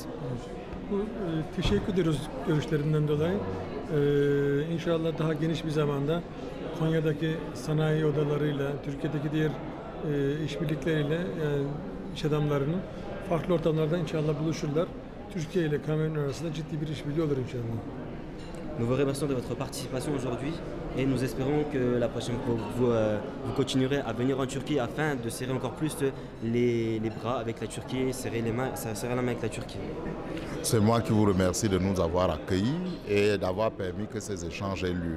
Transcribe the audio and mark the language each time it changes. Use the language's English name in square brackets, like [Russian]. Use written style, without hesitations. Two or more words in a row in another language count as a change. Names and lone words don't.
[Turkish] Teşekkür ediyoruz görüşlerinden dolayı. İnşallah daha geniş bir zamanda Konya'daki sanayi odalarıyla, Türkiye'deki diğer işbirlikleriyle iş adamlarının farklı ortamlarda inşallah buluşurlar. Türkiye ile Kamerun arasında ciddi bir işbirliği olur inşallah. [French] Nous vous remercions de votre participation aujourd'hui et nous espérons que la prochaine fois vous continuerez à venir en Turquie afin de serrer encore plus les bras avec la Turquie, serrer la main avec la Turquie. C'est moi qui vous remercie de nous avoir accueillis et d'avoir permis que ces échanges aient lieu.